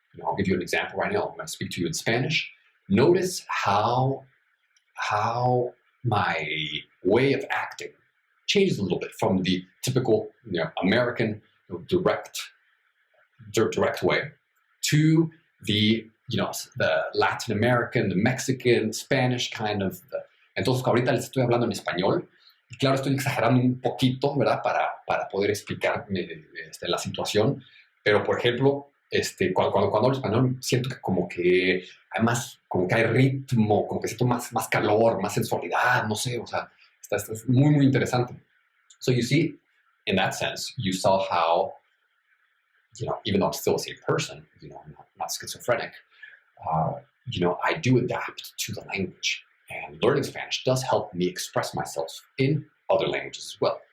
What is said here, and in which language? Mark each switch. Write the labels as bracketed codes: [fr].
[en] I'll give you an example right now. I'm going to speak to you in Spanish. Notice how my way of acting changes a little bit from the typical American direct way to the Latin American, the Mexican, Spanish kind of. [es] Entonces ahorita les estoy hablando en español. Y claro, estoy exagerando un poquito, ¿verdad? Para poder explicarme la situación. Pero, por ejemplo, cuando hablo español, siento que como que hay ritmo, como que siento más calor, más sensualidad, no sé, o sea, está muy, muy interesante. [en] So you see, in that sense, you saw how, even though I'm still the same person, I'm not schizophrenic, I do adapt to the language. And learning Spanish does help me express myself in other languages as well.